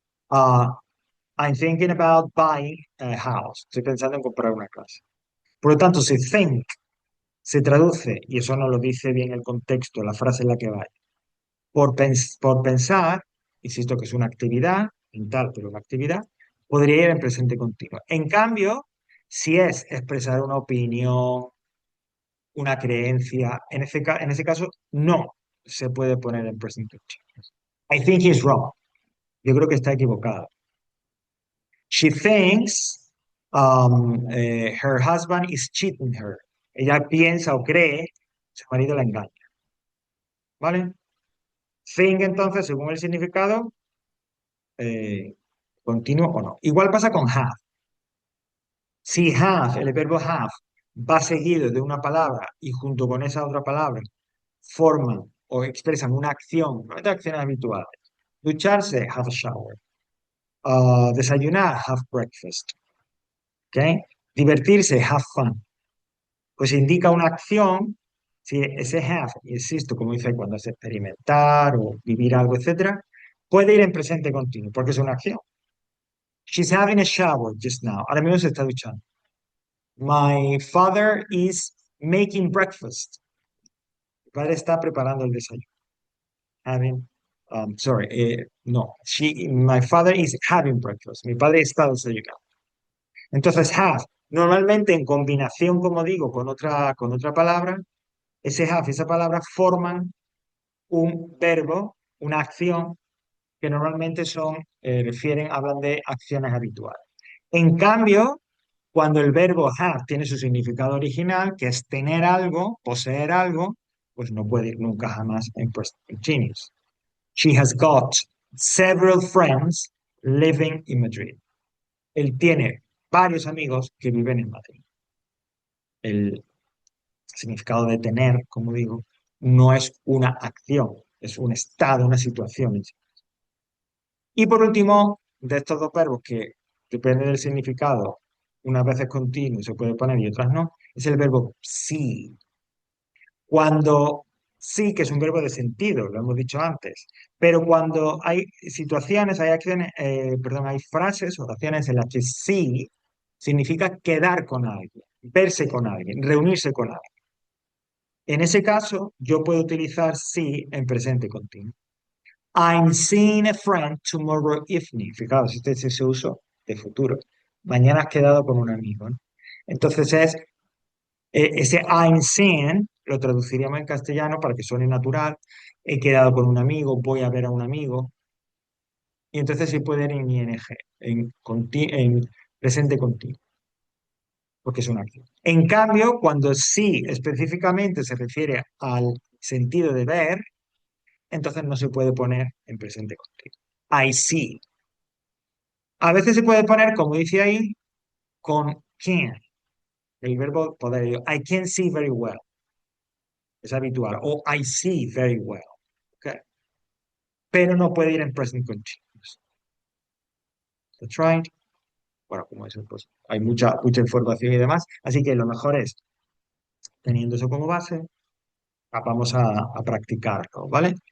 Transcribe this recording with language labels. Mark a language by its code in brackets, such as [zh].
[en] Uh, I'm thinking about buying a house. [es] Estoy pensando en comprar una casa. Por lo tanto, si think se traduce, y eso no lo dice bien el contexto, la frase en la que va, por pensar, insisto que es una actividad, mental, pero una actividad, podría ir en presente continuo. En cambio, si es expresar una opinión, una creencia, en ese caso no se puede poner en present continuous. [en] I think he's wrong. [es] Yo creo que está equivocado. [en] She thinks her husband is cheating her. [es] Ella piensa o cree que su marido la engaña. ¿Vale? Think, entonces, según el significado, eh, continuo o no. Igual pasa con have. Si have, el verbo have, va seguido de una palabra y junto con esa otra palabra forman o expresan una acción, no de acciones habituales. Ducharse, [en] have a shower. [es] Desayunar, [en] have breakfast. [es] ¿Ok? Divertirse, [en] have fun. [es] Pues indica una acción, si ese have, insisto, como dice cuando es experimentar o vivir algo, etcétera, puede ir en presente continuo, porque es una acción. [en] She's having a shower just now. [es] Ahora mismo se está duchando. [en] My father is making breakfast. [es] Mi padre está preparando el desayuno. [en] Having, sorry, no. My father is having breakfast. [es] Mi padre está desayunando. Entonces, have, normalmente en combinación, como digo, con otra palabra, ese have, esa palabra forman un verbo, una acción que normalmente hablan de acciones habituales. En cambio, cuando el verbo have tiene su significado original, que es tener algo, poseer algo, pues no puede ir nunca jamás en present continuous. [en] She has got several friends living in Madrid. [es] Él tiene varios amigos que viven en Madrid. El significado de tener, como digo, no es una acción, es un estado, una situación. Y por último, de estos dos verbos que depende del significado, unas veces continuo se puede poner y otras no, es el verbo sí. Cuando sí, que es un verbo de sentido, lo hemos dicho antes, pero cuando hay situaciones, hay acciones, perdón, hay frases, oraciones en las que sí significa quedar con alguien, verse con alguien, reunirse con alguien. En ese caso, yo puedo utilizar sí en presente continuo. [en] I'm seeing a friend tomorrow evening. [es] Fijaos, este es ese uso de futuro. Mañana has quedado con un amigo, ¿no? Entonces ese [en] I'm seeing, [es] lo traduciríamos en castellano para que suene natural. He quedado con un amigo, voy a ver a un amigo. Y entonces sí puede ir en ing, en presente continuo, porque es una acción. En cambio, cuando sí específicamente se refiere al sentido de ver, entonces no se puede poner en presente continuo. [en] I see. [es] A veces se puede poner, como dice ahí, con can, el verbo poder. [en] I can see very well, [es] es habitual. [en] O I see very well, ¿ok? [es] Pero no puede ir en present continuous. [en] That's right. [es] Bueno, como eso, pues hay mucha información y demás. Así que lo mejor es, teniendo eso como base, vamos a practicarlo, ¿vale?